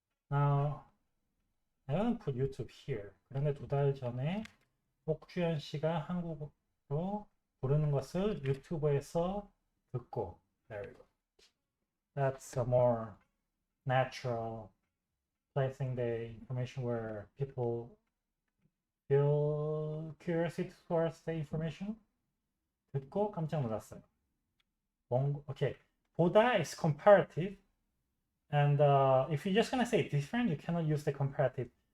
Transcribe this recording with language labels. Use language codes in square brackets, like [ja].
[en] Now, I want to put YouTube here. [ko] 그런데 2달 전에 옥주현 씨가 한국어로 부르는 것을 유튜브에서 듣고. [en] There we go. That's a more natural placing the information where people feel curiosity towards the information. [ko] 듣고 깜짝 놀랐어요. [en] Okay, 보다 is comparative, and if you're just gonna say different, you cannot use the comparative.